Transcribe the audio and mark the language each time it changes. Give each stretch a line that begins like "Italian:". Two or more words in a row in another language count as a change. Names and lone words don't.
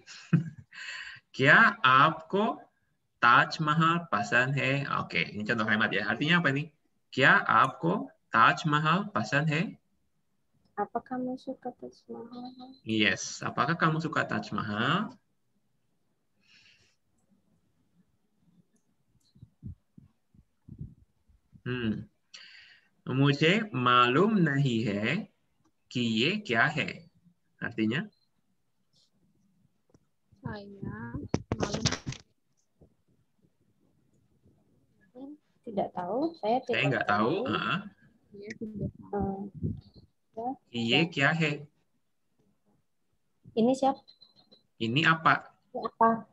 Hindi: क्या आपको Taj Mahal पसन है?
Indonesian: Oke, ini contoh kalimat ya. Artinya apa nih?
Hindi: क्या आपको Taj Mahal पसन है?
Indonesian: Apa kamu suka Taj Mahal? Yes. Apakah kamu suka Taj Mahal?
Hindi: मुझे मालूम नहीं है कि ये क्या है?
Indonesian: Artinya? Saya Tidak tahu. Saya Saya tidak nggak tahu. dia tidak
Hindi: कि ये क्या है?
Indonesian: Ini siapa? Ini apa? Ini apa?